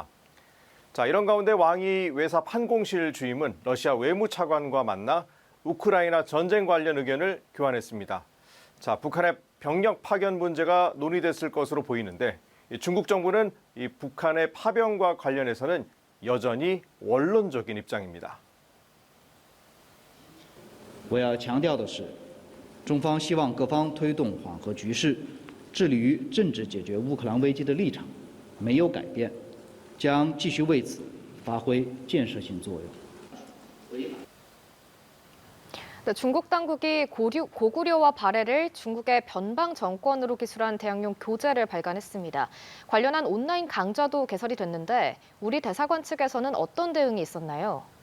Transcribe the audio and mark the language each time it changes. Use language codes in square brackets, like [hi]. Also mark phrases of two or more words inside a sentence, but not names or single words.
[ko] 자, 이런 가운데 왕이 외사 판공실 주임은 러시아 외무차관과 만나 우크라이나 전쟁 관련 의견을 교환했습니다. 자, 북한의 병력 파견 문제가 논의됐을 것으로 보이는데 중국 정부는 이 북한의 파병과 관련해서는 여전히 원론적인 입장입니다. [zh] 我要强调的是，中方希望各方推动缓和局势，致力于政治解决乌克兰危机的立场没有改变，将继续为此发挥建设性作用。 [ko] 네, 중국 당국이 고구려와 발해를 중국의 변방 정권으로 기술한 대학용 교재를 발간했습니다. 관련한 온라인 강좌도 개설이 됐는데 우리 대사관 측에서는 어떤 대응이 있었나요?